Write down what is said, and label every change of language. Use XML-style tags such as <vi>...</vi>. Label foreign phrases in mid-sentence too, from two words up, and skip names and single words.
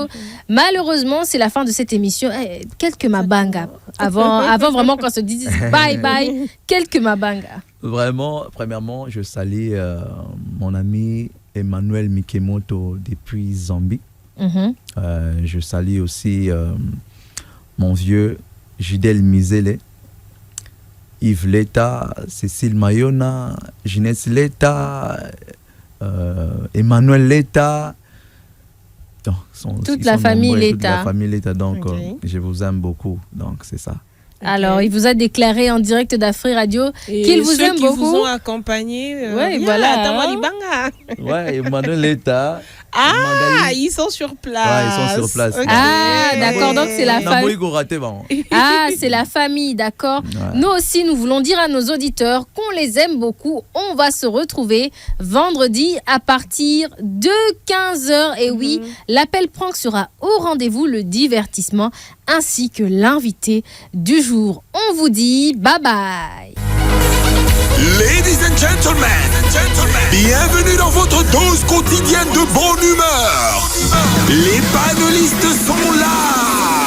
<fr>Malheureusement, c'est la fin de cette émission. Quelques mabanga avant vraiment qu'on se dise</fr> <en>bye bye.</en> <fr>Quelques mabanga. Vraiment, premièrement, je salue mon ami Emmanuel Mikemoto depuis Zambie. Je salue aussi mon vieux Gidel Mizele, Yves Leta, Cécile Mayona, Ginès Leta, Emmanuel Leta. Toute la famille Leta. Donc je vous aime beaucoup. Donc c'est ça. Alors, il vous a déclaré en direct d'Afri Radio qu'il vous aime beaucoup. Ceux qui vous ont accompagné. Voilà. Ouais, Emmanuel Leta. Ils sont sur place. Ouais, ils sont sur place. Okay. Ah, d'accord, donc c'est la famille. C'est la famille, d'accord. Ouais. Nous aussi, nous voulons dire à nos auditeurs qu'on les aime beaucoup. On va se retrouver vendredi à partir de 15h. Et oui, l'appel prank sera au rendez-vous, le divertissement ainsi que l'invité du jour. On vous dit</fr> <en>bye bye. Ladies and gentlemen,</en> <fr>bienvenue dans votre dose quotidienne de bonne humeur. Les panélistes sont là.</fr>